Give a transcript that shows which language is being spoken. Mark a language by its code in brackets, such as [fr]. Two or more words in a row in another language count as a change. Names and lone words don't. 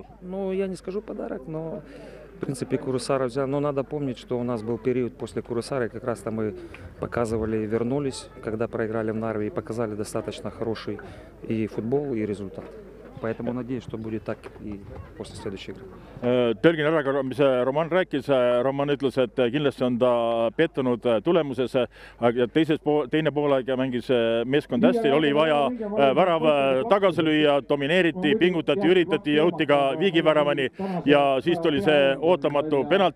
[ru] Ну, я не скажу подарок, но в принципе Курусара взял. Но надо помнить, что у нас был период после Курусары, как раз там мы показывали, вернулись, когда проиграли в Нарве, и показали достаточно хороший и футбол, и результат. Поэтому надеюсь, что будет так и после следующей игры. [et] Tõlgin ära ka, mis Roman rääkis. Roman ütles, et kindlasti on ta pettunud tulemuses. Teine poolaeg mängis meeskond hästi, oli vaja värav tagasi lüüa, domineeriti, pingutati, üritati, jõuti ka viigiväravani ja siis tuli see ootamatu penalti.